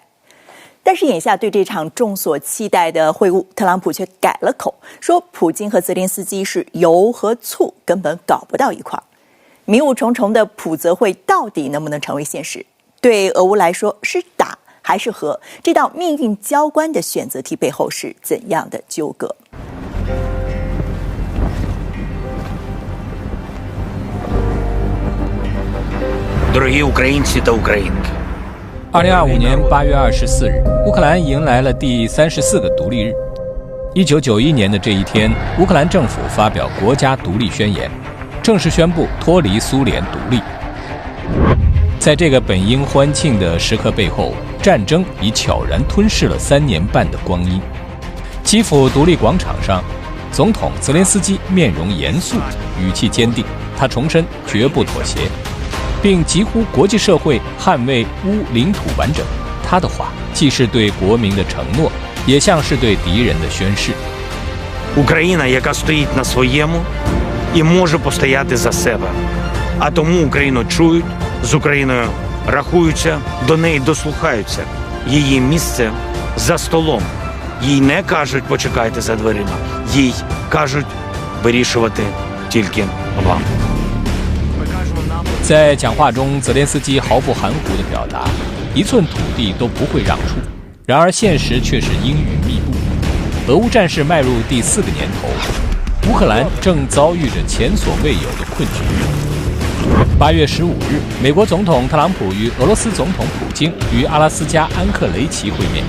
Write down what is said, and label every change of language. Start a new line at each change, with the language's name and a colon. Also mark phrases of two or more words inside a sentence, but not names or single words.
Chinese: 但是眼下对这场众所期待的会晤，特朗普却改了口，说普京和泽连斯基是油和醋，根本搞不到一块儿。迷雾重重的普泽会到底能不能成为现实？对俄乌来说是打还是和？这道命运交关的选择题背后是怎样的纠葛
Ukrainian: ？Дорогі українці та українки。
Chinese: 2025 年8月24日，乌克兰迎来了第34个独立日。1991年的这一天，乌克兰政府发表国家独立宣言，正式宣布脱离苏联独立。在这个本应欢庆的时刻背后，战争已悄然吞噬了3年半的光阴。基辅独立广场上，总统泽连斯基面容严肃，语气坚定，他重申绝不妥协，并疾呼国际社会捍卫乌领土完整。他的话既是对国民的承诺，也像是对敌人的宣誓。
Ukrainian: Україна, яка стоїть на своєму і може постояти за себе. А тому Україну чують, з Україною рахуються, до неї дослухаються. Її місце за столом. Їй не кажуть почекайте за дверима. Їй кажуть вирішувати тільки вам.
Chinese: 在讲话中，泽连斯基毫不含糊地表达，一寸土地都不会让出。然而现实却是阴云密布。俄乌战事迈入第4个年头，乌克兰正遭遇着前所未有的困局。8月15日，美国总统特朗普与俄罗斯总统普京于阿拉斯加安克雷奇会面。